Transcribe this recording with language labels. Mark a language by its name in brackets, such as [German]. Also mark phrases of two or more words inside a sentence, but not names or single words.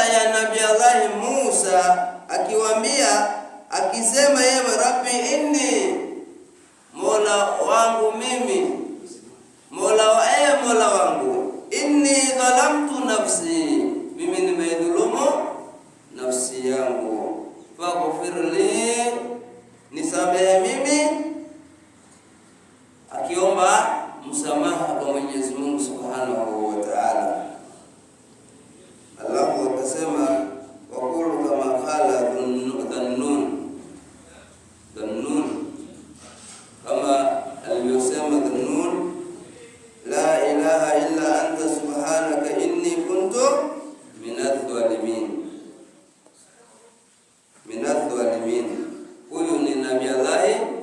[Swahili] ya Nabii Allah Musa, akiwaambia akisema yeye [Arabic] رب إني, [Swahili] Mola wangu mimi, Mola wangu, [Arabic] إني ظلمت نفسي, [Swahili] mimi nimedhulumu nafsi yangu, [Arabic] فاغفر لي, [Swahili] nisamehe mimi, akiomba msamaha kwa Mwenyezi Mungu [Arabic] سبحانه وتعالى. Allah akasema وقولوا كما قال ذو النون, [Swahili] kama aliyosema Dhannun, [Arabic] لا إله إلا أنت سبحانك إني كنت من الظالمين. [Swahili] Huyu ni Nabii Allah